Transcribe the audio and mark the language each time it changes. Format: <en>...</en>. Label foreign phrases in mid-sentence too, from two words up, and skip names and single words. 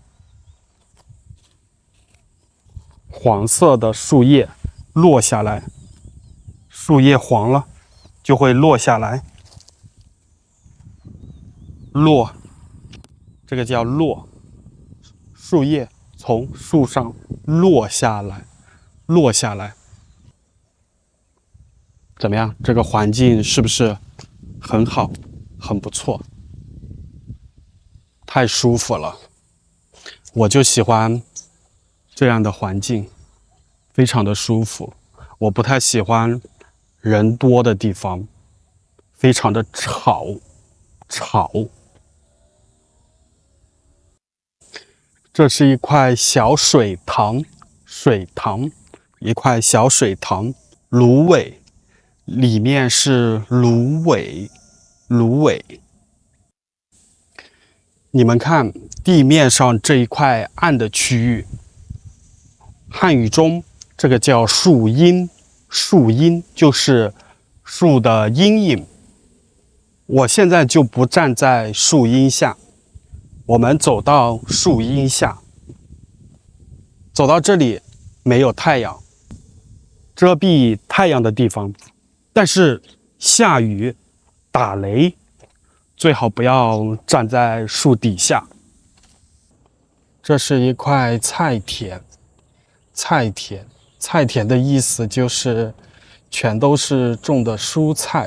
<zh>黃色的樹葉落下來，樹葉黃了就會落下來。落，這個叫落，樹葉從樹上落下來，落下來。怎麼樣？這個環境是不是很好，很不錯？太舒服了，我就喜歡這樣的環境，非常的舒服。我不太喜歡人多的地方，非常的吵。這是一塊小水塘，一塊小水塘，蘆葦，裡面是蘆葦。你們看地面上這一塊暗的區域，漢語中這個叫樹蔭，樹蔭就是樹的陰影。我現在就不站在樹蔭下，我們走到樹蔭下，走到這裡沒有太陽，遮蔽太陽的地方，但是下雨打雷，最好不要站在樹底下。這是一塊菜田，菜田的意思就是全都是種的蔬菜。</zh>